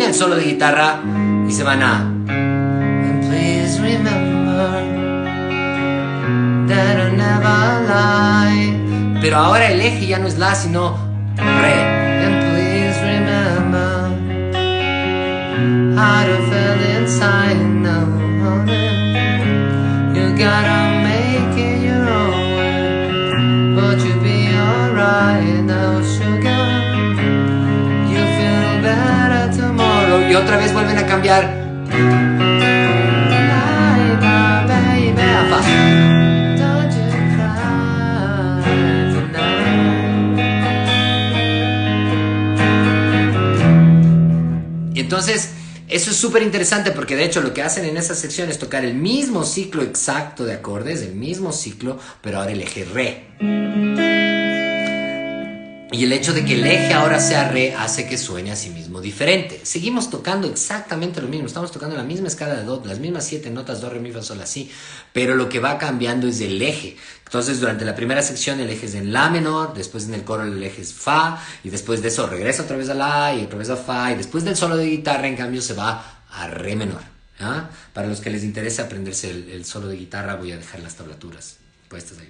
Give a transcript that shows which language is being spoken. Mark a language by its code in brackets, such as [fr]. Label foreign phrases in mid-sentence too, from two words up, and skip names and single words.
[es] solo de guitarra y se van a... [en] And please remember that I never lie. [es] Pero ahora el eje ya no es la, sino re. [en] And please remember how to feel inside now. You gotta make it your own way, but you'll be alright now, sugar. You feel better tomorrow. [es] Y otra vez vuelven a cambiar. Entonces, eso es súper interesante porque de hecho lo que hacen en esa sección es tocar el mismo ciclo exacto de acordes, el mismo ciclo, pero ahora el eje re. Y el hecho de que el eje ahora sea re hace que suene a sí mismo diferente. Seguimos tocando exactamente lo mismo, estamos tocando la misma escala de do, las mismas 7 notas, do, re, mi, fa, sol, la, si, pero lo que va cambiando es el eje. Entonces durante la primera sección el eje es en la menor, después en el coro el eje es fa, y después de eso regresa otra vez a la y otra vez a fa, y después del solo de guitarra en cambio se va a re menor. ¿Ah? Para los que les interese aprenderse el solo de guitarra voy a dejar las tablaturas puestas ahí.